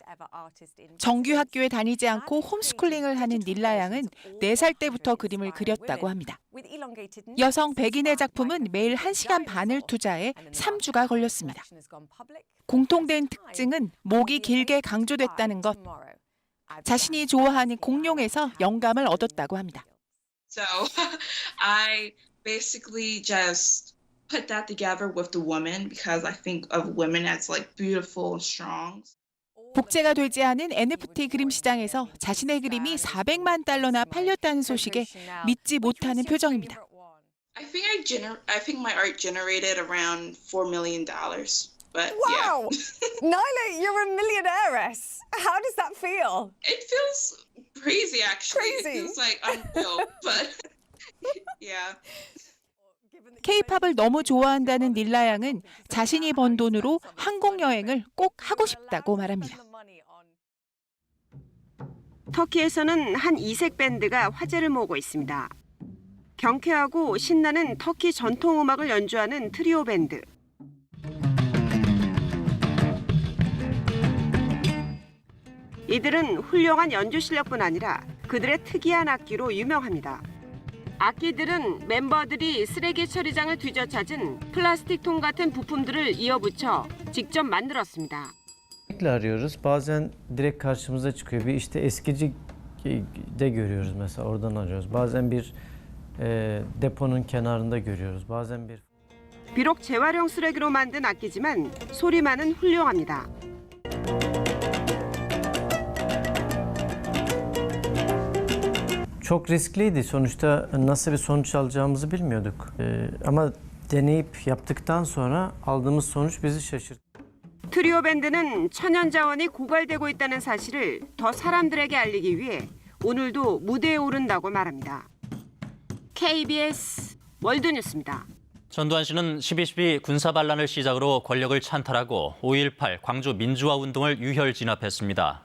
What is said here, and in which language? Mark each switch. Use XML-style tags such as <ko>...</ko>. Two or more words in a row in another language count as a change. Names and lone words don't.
<ko>정규 학교에 다니지 않고 홈스쿨링을 하는 닐라 양은 4살 때부터 그림을 그렸다고 합니다. 여성 100인의 작품은 매일 1시간 반을 투자해 3주가 걸렸습니다. 공통된 특징은 목이 길게 강조됐다는 것. 자신이 좋아하는 공룡에서 영감을 얻었다고 합니다.</ko> <en>So I basically just put that together with the woman because I think of women as like beautiful and strong.</en> <ko>복제가 되지 않은 NFT 그림 시장에서 자신의 그림이 400만 달러나 팔렸다는 소식에 믿지 못하는 표정입니다.</ko> <en>I think my art generated around $4 million. But wow! Yeah. Nyla, you're a millionairess. How does that feel? It feels crazy, actually. Crazy. It feels like unreal, but yeah.</en> <ko>K-팝을 너무 좋아한다는 닐라 양은 자신이 번 돈으로 한국 여행을 꼭 하고 싶다고 말합니다. 터키에서는 한 이색 밴드가 화제를 모으고 있습니다. 경쾌하고 신나는 터키 전통 음악을 연주하는 트리오 밴드. 이들은 훌륭한 연주 실력뿐 아니라 그들의 특이한 악기로 유명합니다. 악기들은 멤버들이 쓰레기 처리장을 뒤져찾은 플라스틱 통 같은 부품들을 이어붙여 직접 만들었습니다.</ko> <tr>arıyoruz. Bazen direkt karşımıza çıkıyor. Bir işte eskici de görüyoruz mesela oradan arıyoruz. Bazen bir deponun kenarında görüyoruz. Bazen bir</tr> <ko>비록 재활용 쓰레기로 만든 악기지만 소리만은 훌륭합니다.</ko> <tr>Çok riskliydi. Sonuçta nasıl bir sonuç alacağımızı bilmiyorduk. Ama deneyip yaptıktan sonra aldığımız sonuç bizi şaşırttı.</tr> <ko>트리오 밴드는 천연 자원이 고갈되고 있다는 사실을 더 사람들에게 알리기 위해 오늘도 무대에 오른다고 말합니다. KBS 월드뉴스입니다. 전두환 씨는 12.12 군사반란을 시작으로 권력을 찬탈하고 5.18 광주 민주화 운동을 유혈 진압했습니다.</ko>